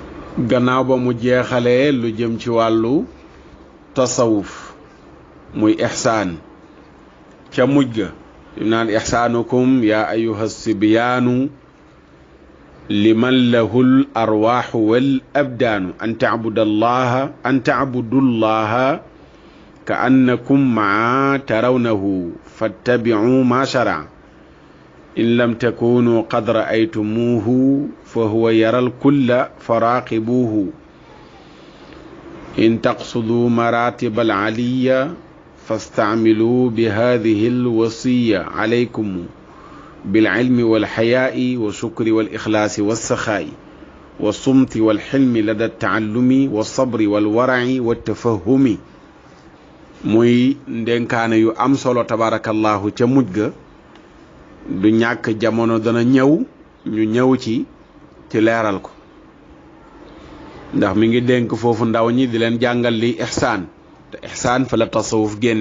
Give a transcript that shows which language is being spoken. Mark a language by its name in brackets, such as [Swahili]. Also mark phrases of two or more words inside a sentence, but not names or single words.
[Wolof] gannaaw ba mu jeexalee lu jëm ci wàllu tasawuf muy ihsaan ca mujj ga naan [Arabic] إحسانكم يا أيها الصبيان لمن له الأرواح والأبدان أن تعبدوا الله كأنكم ترونه فاتبعوا ما شرع إن لم تكونوا قد رأيتموه فهو يرى الكل فراقبوه إن تقصدوا المراتب العالية فاستعملوا بهذه الوصية عليكم بالعلم والحياء والشكر والإخلاص والسخاء والصمت والحلم لدى التعلم والصبر والورع والتفاهم [Wolof] muy ndénkaane yu am solo tabarakallahu ca mujj ga du ñàkk jamono dana ñëw ñu ñëw ci leeral ko ndax mi ngi dénk foofu ndaw ñi di leen jàngal li ihsaan te ihsaan fa la tasawuf